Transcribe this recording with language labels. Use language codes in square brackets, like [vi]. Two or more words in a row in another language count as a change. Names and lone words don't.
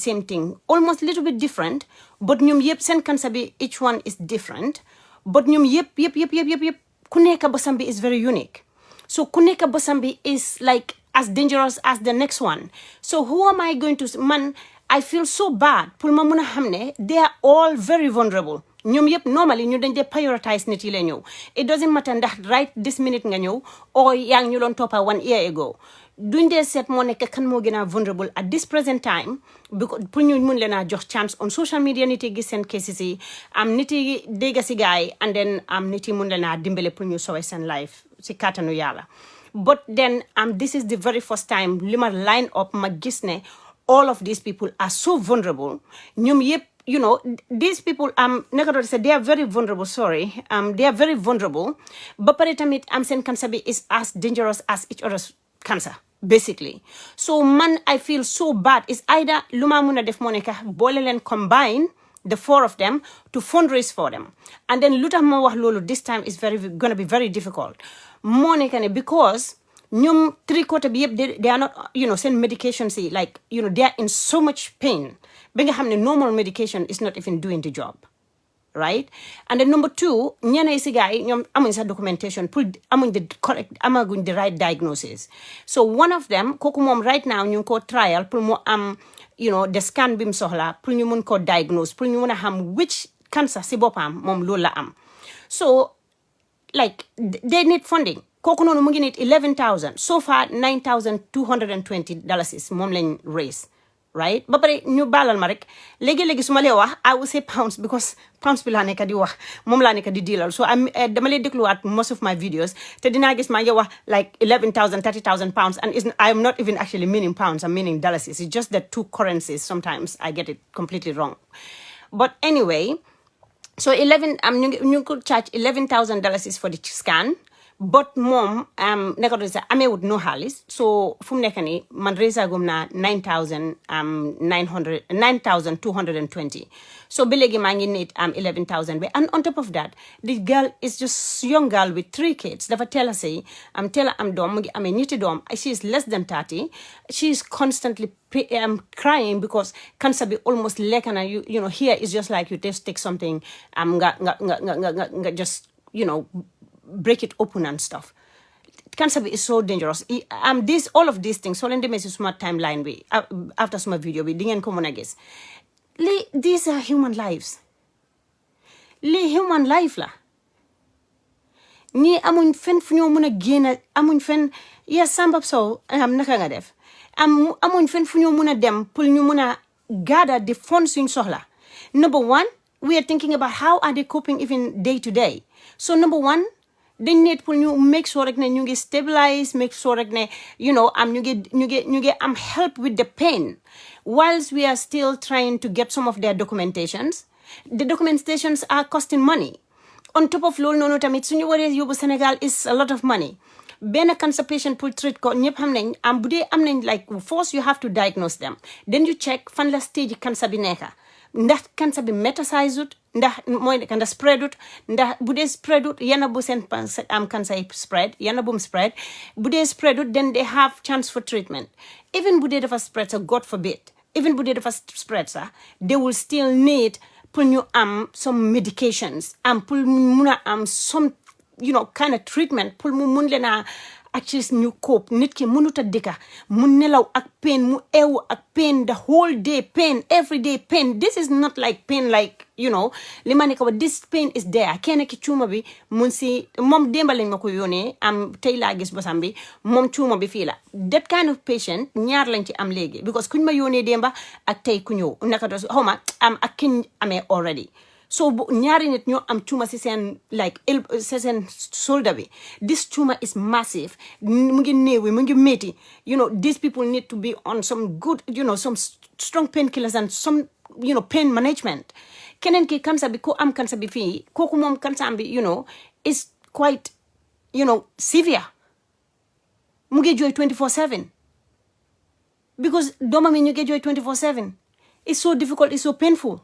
[en] same thing almost little bit different but [wo] ñoom yëpp seen cancer bi [en] each one is different but [wo] ñoom yëpp ku nekk bosam bi [en] is very unique so [wo] ku nekk bosam bi [en] is like as dangerous as the next one so who am I going to man I feel so bad [wo] pour ma mun a xam ne [en] they are all very vulnerable [wo] ñoom yëpp [en] normally [wo] ñu dañ dee [en] prioritize nit [wo] yi la ñëw [en] it doesn't matter [wo] ndax [en] right this minute [wo] nga ñëw or yaa ngi ñu doon toppa [en] 1 year ago [wo] duñ dee seet moo nekk kan moo gën a [en] vulnerable at this present time because [wo] pour ñu mun leen a jox [en] chance on social media [wo] nit yi gis seen cases yi nit yi dégg si gaay [en] and then [wo] nit yi mun leen a dimbale pour ñu sowe seen life si kàttanu yàlla [en] but then this is the very first time [wo] li ma [en] line up [wo] ma gis ne [en] all of these people are so vulnerable [wo] ñoom yëpp [en] these people they are very vulnerable they are very vulnerable [wo] ba pare tamit seen cancer bi [en] is as dangerous as each other's cancer basically so man I feel so bad it's either [wo] lu ma mun a def moo nekk boole leen [en] combine the 4 of them to fundraise for them and then [wo] lu tax ma wax loolu [en] this time is gonna be very difficult [wo] moo nekk ne [en] because [wo] ñoom 3/4 bi yëpp [en] they are not seen medications yi like they are in so much pain [wo] ba nga xam ne [en] normal medication is not even doing the job right and then number 2 [wo] ñeneen si gars yi ñoom amuñ sa [en] documentation pour [wo] amaguñ [en] the right diagnosis so one of them [wo] kooku moom [en] right now [wo] ñu ngi ko trial pour mu am [en] the scan [wo] bi mu soxla pour ñu mun ko diagnose pour ñu mun a xam [en] which cancer [wo] si boppam moom loolu la am [en] so like they need funding [wo] kooku noonu mu ngi [en] need 11,000 so far [wo] $9,220 moom lañ raise right ba pare ñu baalal ma rek léegi-léegi su ma lee wax [en] I will say pounds because pounds [wo] bi laa nekk di wax moom laa nekk di diilal so dama lee dégluwaat [en] most of my videos [wo] te dinaa gis maa ngi wax [en] like 11,000 30,000 pounds and I'm not even actually meaning pounds I'm meaning dollars it's just that 2 currencies sometimes I get it completely wrong but anyway so ñu could charge $11,000 for the scan but [wo] moom ameewut [en] no xaalis so [wo] fu mu nekk nii man reesagum naa [en] $9,220 so [wo] ba léegi maa ngi [en] need 11,000 bi and on top of that the girl is just young girl with 3 kids [wo] dafa teel a sëy teel a am doom mu ngi amee ñetti doom [en] she is less than 30 she is constantly crying because cancer bi almost [wo] lekk na [en] here is just like you just take something nga just break it open and stuff cancer is so dangerous all of these things [wo] so leen demee si suma timeline bi after suma video bi di ngeen ko mën a gis [en] these are human lives human life [wo] la ñii amuñ fen fu ñoo mën a génn amuñ fen Samba Sow naka nga def amuñ fen fu ñoo mën a dem pour ñu mën a [en] gather the funds [wo] suñ soxla [en] number 1 we are thinking about how are they coping even day to day so number 1 [wo] dañ need pour ñu [en] make sure [wo] rek ne ñu ngi [en] stabilize make sure [wo] rek ne ñu ngi am [en] help with the pain whilst we are still trying to get some of their documentations the documentations are costing money on top of [wo] loolu noonu tamit suñu waree yóbbu Sénégal [en] is a lot of money [wo] benn [en] cancer patient [wo] pour treat ko ñëpp xam nañ bu dee am nañ [en] like first you have to diagnose them then you check [wo] fan la stage cancer bi nekka ndax cancer bi metastasized ndax mooy ndax spreadut ndax bu dee spreadut yana bu seen cancer spread yana bu spread bu dee spreadut [en] then they have chance for treatment even [wo] bu dee dafa spread sa [en] God forbid even [wo] bu dee dafa spread sa [en] they will still need [wo] pour ñu am [en] some medications [wo] pour mun a am [en] some kind of treatment [wo] pour mu mun leen a [en] actually [wo] ñu cope nit ki mënut a dëkka mu nelaw ak pain mu eewu ak [en] pain the whole day pain every day pain this is not like pain like [wo] li ma nekk [en] this pain is there [wo] kenn ki cuuma bi mun si moom démba lañ ma ko yónnee tey laa gis bosam bi moom cuuma bi fii la [en] that kind of patient [wo] ñaar lañ ci am léegi because kuñ ma yónnee démba ak tey ku ñëw naka do xaw ma ak kiñ amee already so ñaari nit ñoo am tumor si seen like si seen shoulder bi [en] this tumor is massive [wo] mu ngi néewi mu ngi métti [en] these people need to be on some good some strong painkillers and some pain management [wo] keneen ki cancer bi ko am cancer bi fii kooku moom cancer bi [en] is quite severe [wo] mu ngi jooy [en] 24/7 [wo] because doomam yi ñu ngi jooy [en] 24/7 it's so difficult, it's so painful.